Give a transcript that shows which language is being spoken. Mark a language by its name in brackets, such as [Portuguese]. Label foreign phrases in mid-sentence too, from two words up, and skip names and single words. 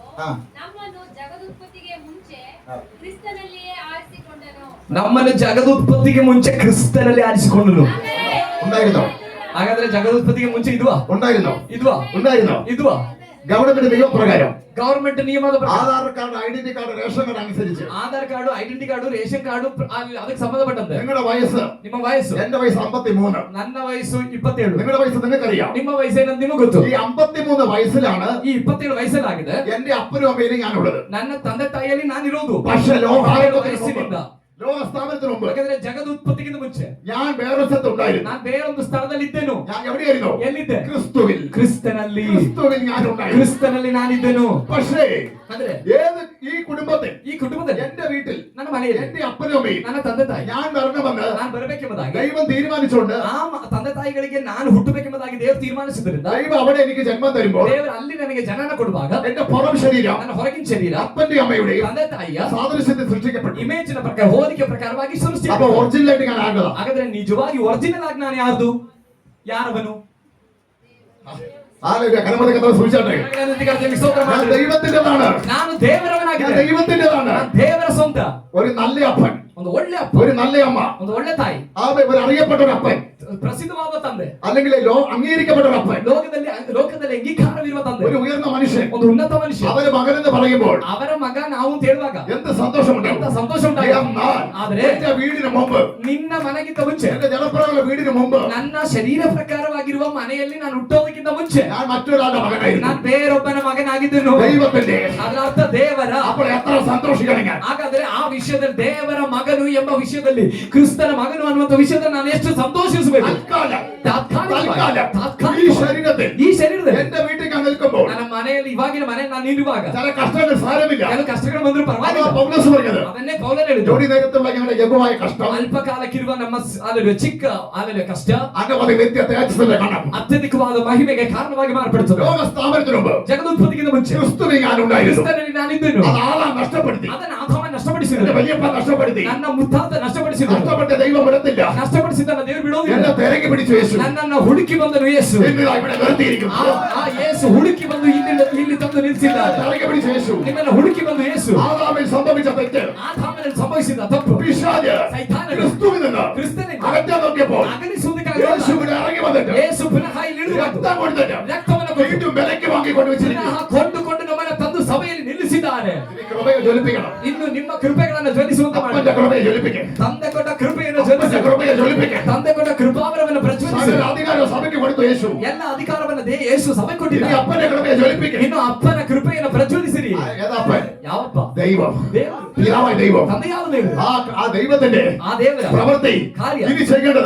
[Kannada] ಹಾ. ನಮ್ಮನ್ನು ಜಗದುತ್ಪತ್ತಿಗೆ ಮುಂಚೆ ಹಾ. ಕ್ರಿಸ್ತನಲ್ಲಿಯೇ ಆರಿಸಿಕೊಂಡನು. ನಮ್ಮನ್ನು ಜಗದುತ್ಪತ್ತಿಗೆ ಮುಂಚೆ ಕ್ರಿಸ್ತನಲ್ಲಿ ಆರಿಸಿಕೊಂಡನು. [Malayalam] ഉണ്ടായിരുന്നോ? [Kannada] ಹಾಗಾದ್ರೆ ಜಗದುತ್ಪತ್ತಿಗೆ ಮುಂಚೆ ಇದ್ವಾ? [Malayalam] ഉണ്ടായിരുന്നോ? [Kannada] ಇದ್ವಾ? [Malayalam] ഗവൺമെന്റ് നിയമപ്രകാരം [Kannada] ಗವರ್ಮೆಂಟ್ ನಿಯಮದ ಪ್ರಕಾರ [Malayalam] ആധാർ കാർഡ്, ഐഡന്റിറ്റി കാർഡ്, റേഷൻ കാർഡ് അനുസരിച്ച് [Kannada] ಆಧಾರ್ ಕಾರ್ಡು, ಐಡೆಂಟಿ ಕಾರ್ಡು, ರೇಷನ್ ಕಾರ್ಡು ಅದಕ್ಕೆ ಸಂಬಂಧಪಟ್ಟಂತೆ [Malayalam] നിങ്ങളുടെ വയസ്സ്, [Kannada] ನಿಮ್ಮ ವಯಸ್ಸು, [Malayalam] എന്റെ വയസ്സ് 53, [Kannada] ನನ್ನ ವಯಸ್ಸು 27, [Malayalam] നിങ്ങളുടെ വയസ്സ് നിങ്ങൾക്കറിയാം. [Kannada] ನಿಮ್ಮ ವಯಸ್ಸೇನಂತ ನಿಮಗೆ ಗೊತ್ತು. [Malayalam] ഈ 53 വയസ്സിലാണ് [Kannada] ಈ 27 ವಯಸ್ಸಲ್ಲಾಗಿದೆ [Malayalam] എന്റെ അപ്പനും അമ്മയിലും ഞാനുള്ളത്. [Kannada] ನನ್ನ ತಂದೆ ತಾಯಿಯಲ್ಲಿ ನಾನಿರೋದು. [Malayalam] പക്ഷെ [Kannada] 27 ವಯಸ್ಸಿನಿಂದ, [Malayalam] ലോക സ്ഥാപനത്തിന് മുമ്പ് [Kannada] ಯಾಕಂದ್ರೆ ಜಗದುತ್ಪತ್ತಿಗಿಂತ ಮುಂಚೆ [Malayalam] ഞാൻ വേറെ സ്ഥലത്തുണ്ടായിരുന്നു. [Kannada] ನಾನು ಬೇರೊಂದು ಸ್ಥಳದಲ್ಲಿ ಇದ್ದೆನು. [Malayalam] ഞാൻ എവിടെയായിരുന്നു? [Kannada] ಎಲ್ಲಿದ್ದೆ? [Malayalam] ക്രിസ്തുവിൽ. [Kannada] ಕ್ರಿಸ್ತನಲ್ಲಿ. [Malayalam] ക്രിസ്തുവിൽ ഞാനുണ്ടായിരുന്നു. [Kannada] ಕ್ರಿಸ್ತನಲ್ಲಿ ನಾನಿದ್ದೆನು. [Malayalam] പക്ഷേ [Kannada] ಅಂದ್ರೆ [Malayalam] ഏത് ഈ കുടുംബത്തിൽ, [Kannada] ಈ ಕುಟುಂಬದಲ್ಲಿ, [Malayalam] എന്റെ വീട്ടിൽ, [Kannada] ನನ್ನ ಮನೆಯಲ್ಲಿ, [Malayalam] എന്റെ അപ്പനും അമ്മയും [Kannada] ನನ್ನ ತಂದೆ ತಾಯಿ [Malayalam] ഞാൻ വരണമെന്ന് [Kannada] ನಾನು ಬರಬೇಕೆಂಬುದಾಗಿ [Malayalam] ദൈവം തീരുമാനിച്ചുകൊണ്ട് [Kannada] ಆ ತಂದೆ ತಾಯಿಗಳಿಗೆ ನಾನು ಹುಟ್ಟಬೇಕೆಂಬುದಾಗಿ ದೇವರು ತೀರ್ಮಾನಿಸಿದ್ರಿಂದ [Malayalam] ദൈവം അവിടെ എനിക്ക് ജന്മം തരുമ്പോൾ [Kannada] ದೇವರು ಅಲ್ಲಿ ನನಗೆ ಜನನ ಕೊಡುವಾಗ [Malayalam] എന്റെ പുറം ശരീരം [Kannada] ನನ್ನ ಹೊರಗಿನ ಶರೀರ [Malayalam] അപ്പന്റെ അമ്മയുടെയും [Kannada] ತಂದೆ ತಾಯಿಯ [Malayalam] സാദൃശ്യത്തിൽ സൃഷ്ടിക്കപ്പെട്ടു. [Kannada] ಇಮೇಜಿನ ಪ್ರಕಾರ, ಹೋಲಿಕೆ ಪ್ರಕಾರವಾಗಿ [Malayalam] അപ്പൊ [Kannada] ಸೃಷ್ಟಿಸಿದ. [Malayalam] ഒറിജിനൽ ആയിട്ട് ഞാൻ ആകണം. [Kannada] ಹಾಗಾದ್ರೆ ನಿಜವಾಗಿ ಒರಿಜಿನಲ್ ಆಗಿ ನಾನು ಯಾರವನು? [Malayalam] കലമതക്കത്ര സൂക്ഷിച്ചാട്ടെ. [Kannada] ಸ್ತೋತ್ರ [Malayalam] ഞാൻ [Kannada] ಮಾಡಿ. [Malayalam] ദൈവത്തിൻ്റെതാണ്. [Kannada] ನಾನು [Malayalam] ഞാൻ [Kannada] ದೇವರವನಾಗಿದ್ದೇನೆ. [Malayalam] ദൈവത്തിൻ്റെതാണ്. [Kannada] ನಾನು ದೇವರ ಸ್ವಂತ. [Malayalam] ഒരു നല്ല അപ്പൻ, [Kannada] ಒಂದು ಒಳ್ಳೆ ಅಪ್ಪ, [Malayalam] ഒരു നല്ല അമ്മ, [Kannada] ಒಂದು ಒಳ್ಳೆ ತಾಯಿ, [Malayalam] ഒരു അറിയപ്പെട്ട ഒരു അപ്പൻ, [Kannada] ಪ್ರಸಿದ್ಧವಾದ ತಂದೆ, [Malayalam] അല്ലെങ്കിൽ അംഗീകരിക്കപ്പെട്ട ഒരു അപ്പൻ, [Kannada] ಲೋಕದಲ್ಲಿ ಅಂಗೀಕಾರವಿರುವ ತಂದೆ, [Malayalam] ഒരു ഉയർന്ന മനുഷ്യൻ, [Kannada] ಒಂದು ಉನ್ನತ ಮನುಷ್ಯ, [Malayalam] അവര് മകനെന്ന് പറയുമ്പോൾ [Kannada] ಅವರ ಮಗ ನಾವು ಅಂತ ಹೇಳುವಾಗ [Malayalam] എന്ത് സന്തോഷമുണ്ടാവും. [Kannada] ಎಂತ ಸಂತೋಷ ಉಂಟಾಗಿದೆ. [Malayalam] എന്നാൽ [Kannada] ಆದ್ರೆ [Malayalam] എന്റെ വീടിന് മുമ്പ്, [Kannada] ನಿನ್ನ ಮನೆಗಿಂತ ಮುಂಚೆ, [Malayalam] എന്റെ ജലപ്രളയ വീടിന് മുമ്പ് [Kannada] ನನ್ನ ಶರೀರ ಪ್ರಕಾರವಾಗಿರುವ ಮನೆಯಲ್ಲಿ ನಾನು ಹುಟ್ಟೋದಕ್ಕಿಂತ ಮುಂಚೆ [Malayalam] ഞാൻ മറ്റൊരാളുടെ മകനായിരുന്നു. [Kannada] ನಾನು ಬೇರೊಬ್ಬನ ಮಗನಾಗಿದ್ದನು. [Malayalam] ദൈവത്തിന്റെ. [Kannada] ಅದರ ಅರ್ಥ ದೇವರ. [Malayalam] അപ്പോൾ എത്ര സന്തോഷിക്കണം ഞാൻ. [Kannada] ಹಾಗಾದ್ರೆ ಆ ವಿಷಯದಲ್ಲಿ, ದೇವರ ಮಗನು ಎಂಬ ವಿಷಯದಲ್ಲಿ, ಕ್ರಿಸ್ತನ ಮಗನು ಅನ್ನುವಂತ ವಿಷಯದಲ್ಲಿ ನಾನು ಎಷ್ಟು ಸಂತೋಷಿಸಬೇಕು. [Malayalam] ഈ ശരീരത്തിൽ, [Kannada] ಈ ಶರೀರದಲ್ಲಿ, [Malayalam] എന്റെ വീട്ടിൽ ഞാൻ നിൽക്കുമ്പോൾ [Kannada] ನನ್ನ ಮನೆಯಲ್ಲಿ, ಇವಾಗಿನ ಮನೆ ನಾನು ಇರುವಾಗ [Malayalam] ചില കഷ്ടങ്ങൾ സാരമില്ല. [Kannada] ಕೆಲವು ಕಷ್ಟಗಳು ಬಂದ್ರು ಪರವಾಗಿಲ್ಲ. [Malayalam] അതാ പൗലോസ് പറഞ്ഞത്. [Kannada] ಅದನ್ನೇ ಪೌಲನು ಹೇಳಿದ್ರು. [Malayalam] ജോലി നേരത്തുള്ള ഞങ്ങളുടെ ലഘുവായ കഷ്ടം, [Kannada] ಅಲ್ಪಕಾಲಕ್ಕಿರುವ ನಮ್ಮ ಚಿಕ್ಕ ಕಷ್ಟ [Malayalam] അനവധി നിത്യ തേജസ്സിന്റെ കണം [Kannada] ಅತ್ಯಧಿಕವಾದ ಮಹಿಮೆಗೆ ಕಾರಣವಾಗಿ ಮಾರ್ಪಡುತ್ತದೆ. [Malayalam] ലോക സ്ഥാപനത്തിന് മുമ്പ് [Kannada] ಜಗದುತ್ಪತ್ತಿಗಿಂತ ಮುಂಚೆ [Malayalam] ക്രിസ്തുവിൽ ഞാൻ ഉണ്ടായിരുന്നു. [Kannada] ಕ್ರಿಸ್ತನಲ್ಲಿ ನಾನಿದ್ದೆನು. [Malayalam] അത് ആളാ നഷ്ടപ്പെടുത്തി. [Kannada] ಅದನ್ನ ಆದಾಮ ನಷ್ಟಪಡಿಸಿದ. ನಷ್ಟಪಡಿಸಿದರು, [Malayalam] എന്റെ വലിയപ്പ നഷ്ടപ്പെടുത്തി, [Kannada] ನನ್ನ ಮುತ್ತಾತ ನಷ್ಟಪಡಿಸಿದರು, [Malayalam] നഷ്ടപ്പെട്ട ദൈവം വിടത്തില്ല, [Kannada] ನಷ್ಟಪಡಿಸಿದ್ದನ್ನ ದೇವರು ಬಿಡೋದಿಲ್ಲ. [Malayalam] എന്നെ തിരക്കി പിടിച്ചു യേശു, [Kannada] ನನ್ನನ್ನ ಹುಡುಕಿ ಬಂದನು ಯೇಸು. [Malayalam] ഇന്ന് ദാ ഇവിടെ നിർത്തിയിരിക്കുന്നു. [Kannada] ಆ ಯೇಸು ಹುಡುಕಿ ಬಂದು ಇಲ್ಲಿ ತಂದು ನಿಲ್ಲಿಸಿದ್ದಾರೆ. [Malayalam] തിരക്കി പിടിച്ചു യേശു. [Kannada] ನಿಮ್ಮನ್ನ ಹುಡುಕಿ ಬಂದು ಯೇಸು. [Malayalam] ആദാമിൽ സംഭവിച്ച തെറ്റ് [Kannada] ಆದಾಮನಲ್ಲಿ ಸಂಭವಿಸಿದ ತಪ್ಪು [Malayalam] പിശാച് [Kannada] ಸೈತಾನನು [Malayalam] ക്രിസ്തുവിൽ നിന്ന് [Kannada] ಕ್ರಿಸ್ತನಿಂದ [Malayalam] അകറ്റാൻ നോക്കിയപ്പോൾ [Kannada] ಅಗಲಿಸುವುದಕ್ಕಾಗಿ [Malayalam] യേശു ഇവിടെ ഇറങ്ങി വന്നിട്ട് [Kannada] ಯೇಸು ಪುನಃ ಇಲ್ಲಿ ಇಳಿದು ಬಂದು [Malayalam] രക്തം കൊടുത്തിട്ട് [Kannada] ರಕ್ತವನ್ನು ಕೊಟ್ಟು [Malayalam] വീണ്ടും വിലയ്ക്ക് വാങ്ങിക്കൊണ്ട് വെച്ചിരിക്കുന്നു. [Kannada] ಪುನಃ ಕೊಂಡುಕೊಂಡು ನಮ್ಮನ್ನ ತಂದು ಸಭೆಯಲ್ಲಿ ನಿಲ್ಲಿಸಿದ್ದಾರೆ. [Malayalam] ഇനി കൃപയെ ജ്വലിപ്പിക്കണം. [Kannada] ಇನ್ನು ನಿಮ್ಮ ಕೃಪೆಗಳನ್ನು ಜ್ವಲಿಸುವಂತ ಮಾಡಿ. [Malayalam] അപ്പന്റെ കൃപയെ ജ്വലിപ്പിക്കണം. [Kannada] ತಂದೆ ಕೊಟ್ಟ ಕೃಪೆಯನ್ನು [Malayalam] അപ്പന്റെ [Kannada] ಜ್ವಲಿಸಿ. [Malayalam] കൃപയെ ജ്വലിപ്പിക്കണം. [Kannada] ತಂದೆ ಕೊಟ್ಟ ಕೃಪಾವರವನ್ನು ಪ್ರಜ್ವಲಿಸಿ. [Malayalam] സകല അധികാരം സഭയ്ക്ക് കൊടുത്തു യേശു. [Kannada] ಎಲ್ಲ ಅಧಿಕಾರವನ್ನು ಯೇಸು ಸಭೆ [Malayalam] ഇനി [Kannada] ಕೊಟ್ಟಿದ್ದಾರೆ. [Malayalam] അപ്പന്റെ കൃപയെ ജ്വലിപ്പിക്കണം. [Kannada] ಇನ್ನು ಅಪ್ಪನ ಕೃಪೆಯನ್ನು ಪ್ರಜ್ವಲಿಸಿರಿ. [Malayalam] ഏതപ്പൻ? [Kannada] ಯಾವಪ್ಪ? [Malayalam] ദൈവം, [Kannada] ದೇವರು. [Malayalam] പിതാവായ ദൈവം. [Kannada] ತಂದೆ ಯಾವ ದೇವರು? [Malayalam] ആ ദൈവത്തിന്റെ [Kannada] ಆ ದೇವರ [Malayalam] പ്രവൃത്തി [Kannada] ಕಾರ್ಯ [Malayalam] ഇനി ചെയ്യേണ്ടത്